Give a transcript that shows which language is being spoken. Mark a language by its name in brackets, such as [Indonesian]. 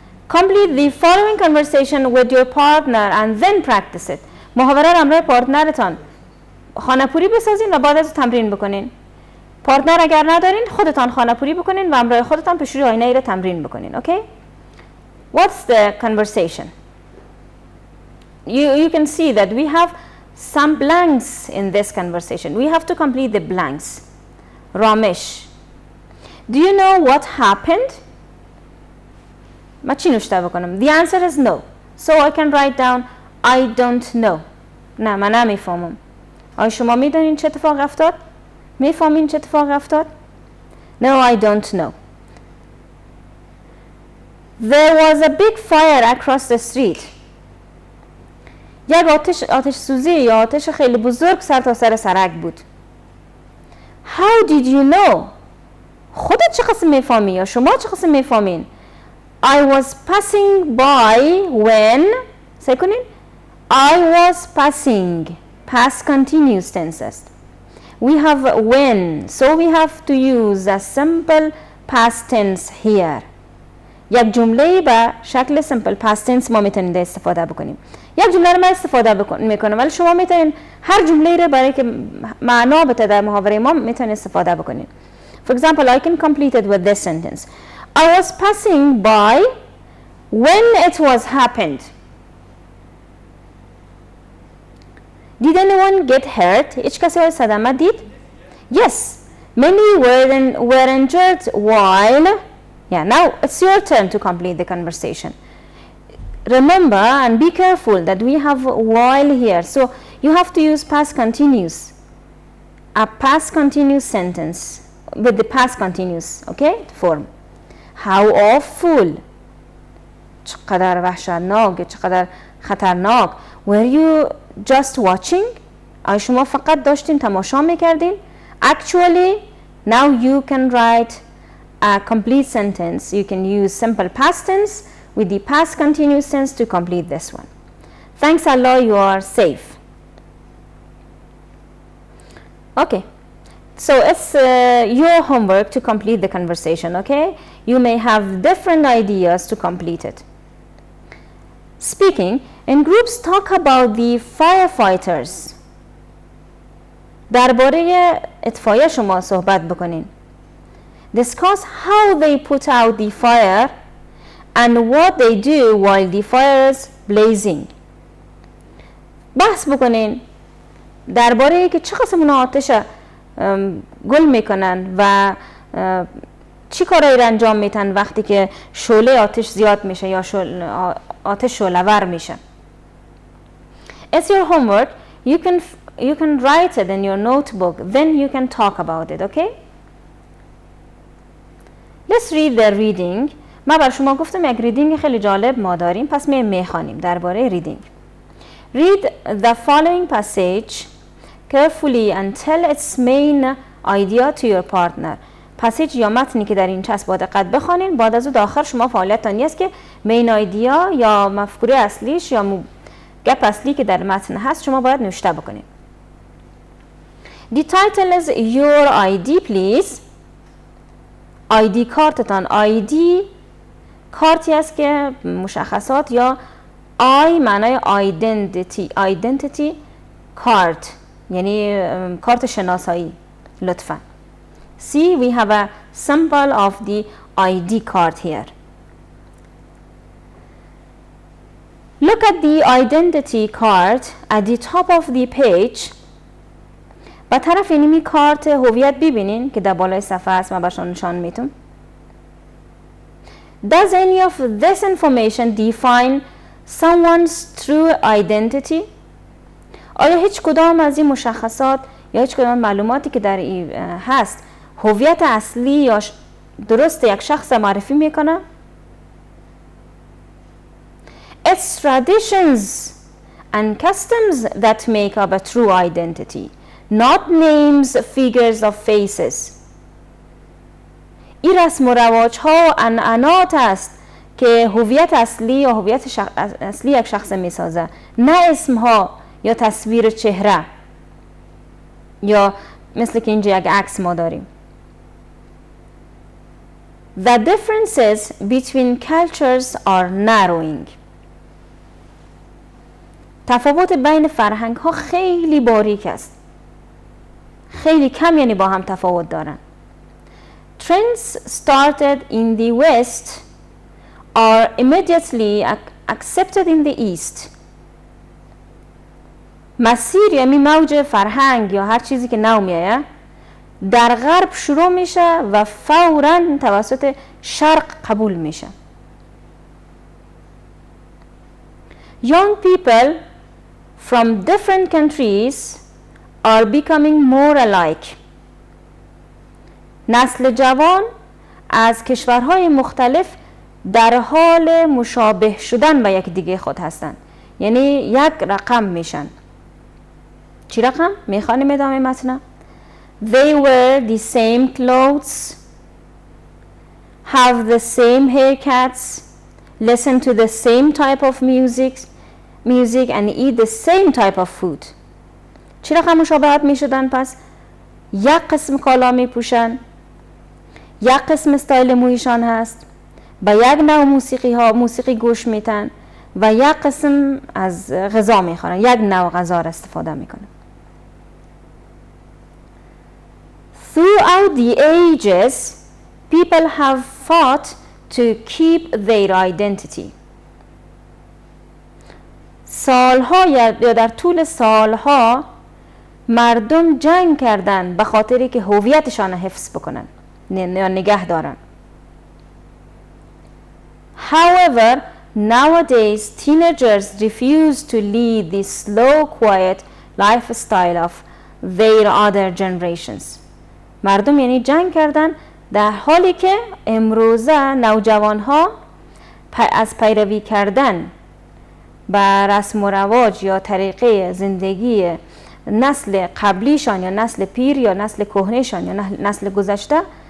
[English] Complete the following conversation with your partner and then practice it. [Persian] محاوره را همراه پارتنرتان خانه‌پوری بسازین و بعد از تمرین بکنین. پارتنر اگر ندارین خودتان خانه‌پوری بکنین و همراه خودتان پیش روی آینه ای را تمرین بکنین. [English] Okay? What's the conversation? You can see that we have some blanks in this conversation. We have to complete the blanks. Ramesh, do you know what happened? [Persian] ما چی نوشته بکنم؟ [English] The answer is no. So I can write down I don't know. [Persian] نه من نمیفهمم. آیا شما میدونین چه اتفاق افتاد؟ میفهمین چه اتفاق افتاد؟ [English] No, I don't know. There was a big fire across the street. [Persian] یک آتش سوزی یا آتش خیلی بزرگ سر تا سر سرک بود. [English] How did you know? [Persian] خودت چه قسم میفهمی یا شما چه قسم میفهمین؟ [English] I was passing by when say کنین I was passing past continuous tenses. We have when, so we have to use a simple past tense here. [Persian] یک جمله به شکل simple past tense ما میتونیم استفاده بکنیم. یک جمله رو من استفاده میکنم ولی شما میتونین هر جمله رو برای که معنا بده در محاوره ما میتونین استفاده بکنین. [English] For example, I can complete it with this sentence. I was passing by when it was happened. Did anyone get hurt? [Persian] هیچ کسی های صدمه دید؟ [English] Yes. Many were injured while. Yeah, now it's your turn to complete the conversation. Remember and be careful that we have while here. So you have to use past continuous. A past continuous sentence with the past continuous, okay, form. How awful. [Persian] چقدر وحشتناک، چقدر خطرناک. [English] Were you just watching? [Persian] آیا شما فقط داشتین تماشا میکردین؟ [English] Actually, now you can write a complete sentence. You can use simple past tense with the past continuous tense to complete this one. Thanks Allah, you are safe. Okay, so it's your homework to complete the conversation. Okay, you may have different ideas to complete it. Speaking in groups, talk about the firefighters. [Persian] درباره اطفایه شما صحبت بکنین. [English] Discuss how they put out the fire and what they do while the fire is blazing. [Persian] بحث بکنین درباره که چه قسم اونا آتش گل میکنن و چی کارایی را انجام میتن وقتی که شعله آتش زیاد میشه یا آتش شعله‌ور میشه. [English] It's your homework. You can write it in your notebook. Then you can talk about it. Okay? Let's read the reading. [Persian] ما بر شما گفتم یک ریدینگ خیلی جالب ما داریم پس میخوانیم درباره ریدینگ. [English] Read the following passage carefully and tell its main idea to your partner. [Persian] پسیج یا متنی که در این چسب با دقت بخوانین بعد از اون آخر شما فعالیتتان است که مین ایدیا یا مفکوره اصلیش یا گپ اصلی که در متن هست شما باید نوشته بکنید. [English] The title is your ID please. [Persian] ID کارتتان. ID کارتی است که مشخصات یا I معنای identity card یعنی کارت شناسایی. لطفاً. [English] See, we have a symbol of the ID card here. Look at the identity card at the top of the page. [Persian] با طرف اینمی کارت هویت ببینین که در بالای صفحه است. من برشان نشان میتونم. [English] Does any of this information define someone's true identity? [Persian] آیا هیچ کدام از این مشخصات یا هیچ کدام معلوماتی که در این هست هویت اصلی یا درست یک شخص معرفی میکنه؟ [English] It's traditions and customs that make up a true identity, [Persian] not names, figures of faces. این رسم و رواج ها و عنعنات است که هویت اصلی یا هویت اصلی یک شخص میسازه، نه اسمها یا تصویر چهره یا مثل که اینجا یک عکس ما داریم. [English] The differences between cultures are narrowing. [Persian] تفاوت بین فرهنگ ها خیلی باریک است، خیلی کم، یعنی با هم تفاوت دارن. [English] Trends started in the West are immediately accepted in the East. [Persian] مسیر یعنی موج فرهنگ یا هر چیزی که نو میایه در غرب شروع میشه و فوراً توسط شرق قبول میشه. [English] Young people from different countries are becoming more alike. [Persian] نسل جوان از کشورهای مختلف در حال مشابه شدن به یک دیگه خود هستند، یعنی یک رقم میشن. چی رقم؟ میخوانیم ادامه متن. [English] They wear the same clothes, have the same haircuts, listen to the same type of music and eat the same type of food. [Persian] چی رقم مشابهت می شدن پس؟ یک قسم کالا می پوشن، یک قسم استایل مویشان هست، با یک نوع موسیقی گوش میتن و یک قسم از غذا میخورن، یک نوع غذا را استفاده میکنن. [English] Throughout the ages, people have fought to keep their identity. [Persian] سالها یا در طول سالها مردم جنگ کردن به خاطری که هویتشان حفظ بکنن یا نگه دارن. [English] However, nowadays teenagers refuse to lead the slow, quiet lifestyle of their other generations. [Persian] مردم یعنی جنگ کردن در حالی که امروزه نوجوانها از پیروی کردن بر رسم و رواج یا طریقه زندگی نسل قبلیشان یا نسل پیر یا نسل کهنهشان یا نسل گذشته